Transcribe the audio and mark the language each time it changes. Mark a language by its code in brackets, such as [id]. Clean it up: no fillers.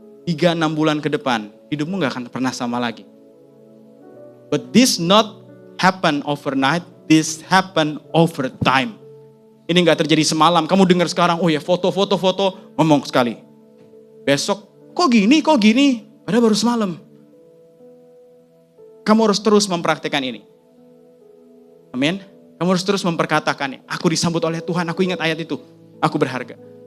[id] 3-6 bulan ke depan, hidupmu gak akan pernah sama lagi. [en] But this not happen overnight, this happen over time. [id] Ini gak terjadi semalam, kamu dengar sekarang, oh ya foto, ngomong sekali. Besok, kok gini, padahal baru semalam. Kamu harus terus mempraktikkan ini. Amin. Kamu harus terus memperkatakannya. Aku disambut oleh Tuhan, aku ingat ayat itu. Aku berharga.